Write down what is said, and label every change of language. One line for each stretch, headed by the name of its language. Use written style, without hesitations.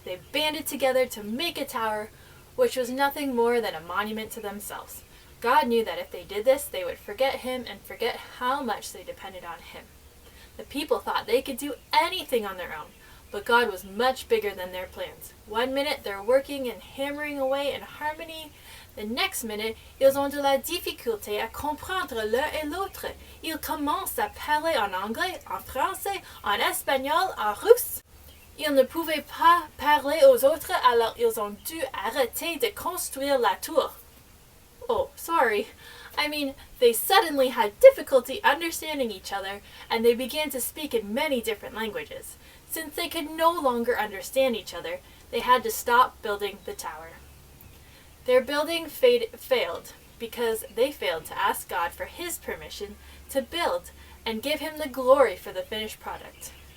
English: They banded together to make a tower, which was nothing more than a monument to themselves. God knew that if they did this, they would forget Him and forget how much they depended on Him. The people thought they could do anything on their own, but God was much bigger than their plans. One minute they're working and hammering away in harmony. The next minute,
French: ils ont de la difficulté à comprendre l'un et l'autre. Ils commencent à parler en anglais, en français, en espagnol, en russe. Ils ne pouvaient pas parler aux autres, alors ils ont dû arrêter de construire la tour.
English: Oh, sorry. I mean, they suddenly had difficulty understanding each other, and they began to speak in many different languages. Since they could no longer understand each other, they had to stop building the tower. Their building failed because they failed to ask God for His permission to build and give Him the glory for the finished product.